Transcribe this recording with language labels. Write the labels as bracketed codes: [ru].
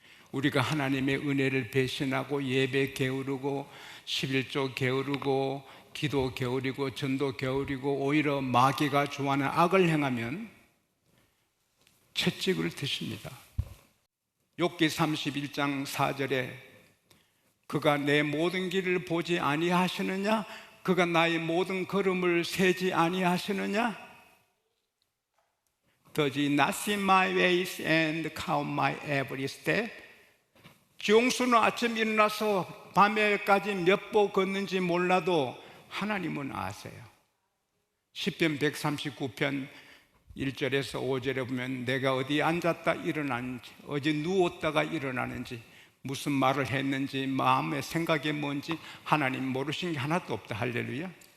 [ko] 우리가 하나님의 은혜를 배신하고 예배 게으르고 11조 게으르고 기도 게으르고 전도 게으르고 오히려 마귀가 좋아하는 악을 행하면 채찍을 드십니다. 욥기 31장 4절에 그가 내 모든 길을 보지 아니하시느냐? 그가 나의 모든 걸음을 세지 아니하시느냐? [en] Does he not see my ways and count my every step? [ko] 지용수는 아침 일어나서 밤에까지 몇 보 걷는지 몰라도 하나님은 아세요. 시편 139편 1절에서 5절에 보면 내가 어디 앉았다 일어나는지, 어디 누웠다가 일어나는지, 무슨 말을 했는지, 마음의 생각이 뭔지 하나님 모르신 게 하나도 없다. 할렐루야.